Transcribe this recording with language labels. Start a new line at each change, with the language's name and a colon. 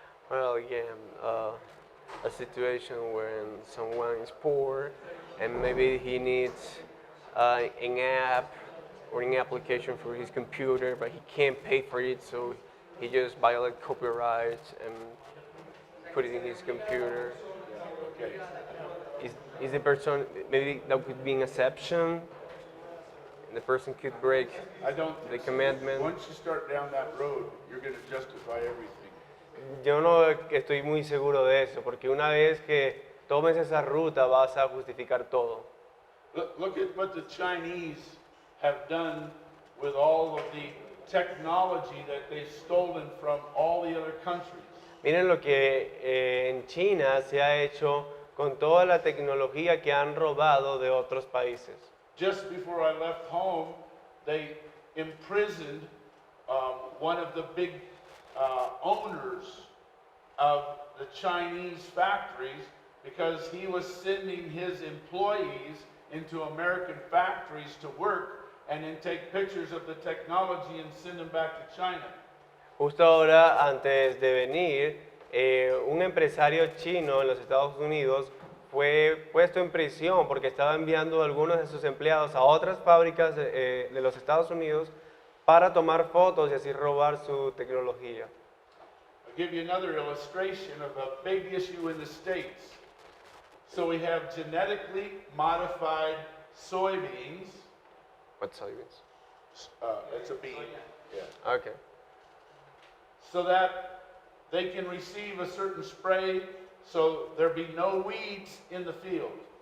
English: well, yeah, a situation when someone is poor and maybe he needs an app or an application for his computer, but he can't pay for it, so he just violates copyrights and put it in his computer. Okay. Is the person, maybe that could be an exception, and the person could break I don't the think so. commandment. Once you start down that road, you're going to justify everything.
Spanish: Yo no estoy muy seguro de eso, porque una vez que tomes esa ruta vas a justificar todo.
English: Look at what the Chinese have done with all of the technology that they've stolen from all the other countries.
Spanish: Miren lo que en China se ha hecho con toda la tecnología que han robado de otros países.
English: Just before I left home, they imprisoned one of the big owners of the Chinese factories because he was sending his employees into American factories to work and then take pictures of the technology and send them back to China.
Spanish: Justo ahora, antes de venir, un empresario chino en los Estados Unidos fue puesto en prisión porque estaba enviando a algunos de sus empleados a otras fábricas de los Estados Unidos para tomar fotos y así robar su tecnología.
English: I'll give you another illustration of a big issue in the States. So we have genetically modified soybeans. What soybeans? It's a bean. Yeah. Okay. So that they can receive a certain spray so there be no weeds in the field.